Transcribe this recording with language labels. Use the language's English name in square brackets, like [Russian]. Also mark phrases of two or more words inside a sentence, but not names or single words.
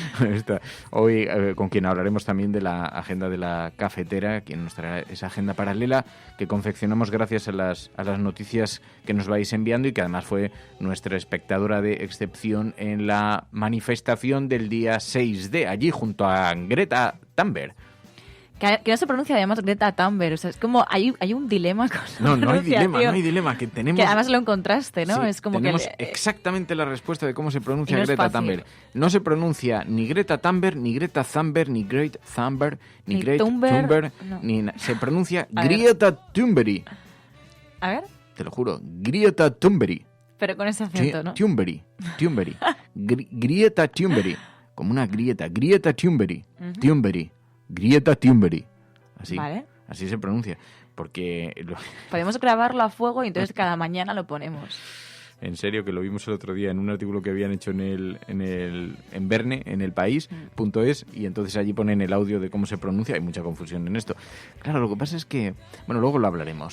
[Spanish] Hoy con quien hablaremos también de la agenda de La Cafetera, quien nos traerá esa agenda paralela que confeccionamos gracias a las noticias que nos vais enviando y que además fue nuestra espectadora de excepción en la manifestación del día 6D, allí junto a Greta Thunberg. Que no se pronuncia además Greta Thunberg, o sea, es como hay un dilema con la no hay dilema, que tenemos... Que además lo encontraste, ¿no? Sí, es como tenemos que exactamente la respuesta de cómo se pronuncia no Greta Thunberg. No se pronuncia ni Greta Thunberg, ni Greta Thunberg, ni Great Thunberg, ni Great Thunberg, no. Se pronuncia Greta Thunberg. A ver. Te lo juro, Greta Thunberg. Pero con ese acento, ¿no? Thunberg. Greta Thunberg. Como una grieta. Greta Thunberg. Thunberg. Greta Thunberg. Así, vale. Así se pronuncia. Porque podemos grabarlo a fuego y entonces cada mañana lo ponemos. En serio, que lo vimos el otro día en un artículo que habían hecho en Verne, en El País.es, y entonces allí ponen el audio de cómo se pronuncia. Hay mucha confusión en esto. Claro, lo que pasa es que, bueno, luego lo hablaremos.